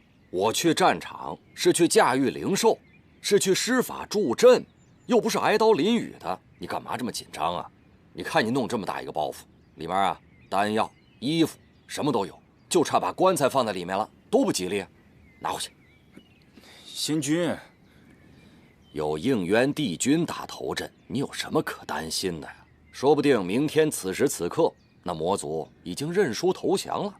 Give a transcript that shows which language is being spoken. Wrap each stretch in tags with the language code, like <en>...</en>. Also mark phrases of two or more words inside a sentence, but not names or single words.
<zh>我去戰場是去駕馭靈獸，是去施法助陣，又不是挨刀淋雨的。你幹嘛這麼緊張啊？你看你弄這麼大一個包袱，裡面啊，丹藥、衣服什麼都有，就差把棺材放在裡面了，多不吉利啊！拿回去。仙君，有应渊帝君打头阵，你有什么可担心的呀？說不定明天此時此刻，那魔族已經認輸投降了。</zh>